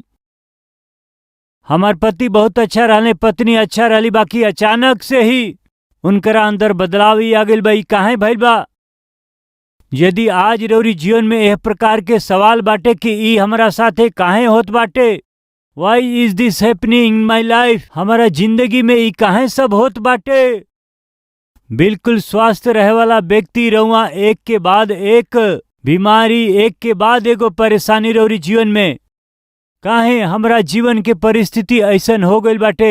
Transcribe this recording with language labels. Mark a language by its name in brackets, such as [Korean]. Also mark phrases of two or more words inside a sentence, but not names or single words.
[Bhojpuri] हमार पति बहुत अच्छा रहले, पत्नी अच्छा रहली, बाकी अचानक से ही उनकरा अंदर बदलाव ही आ गई। भाई काहे भइल बा? यदि आज रौरी जीवन में यह प्रकार के सवाल बाटे कि ई हमारा साथे काहे होत बाटे, [English] Why is this happening in my life, [Bhojpuri] हमारा जिंदगी में ई काहे सब होत बाटे। बिल्कुल स्वस्थ रहे वाला व्यक्ति रहुआ एक के बाद एक बीमारी, एक के बाद एगो परेशानी रौरी जीवन में, काहे हमरा जीवन के परिस्थिति ऐसन हो गई बाटे?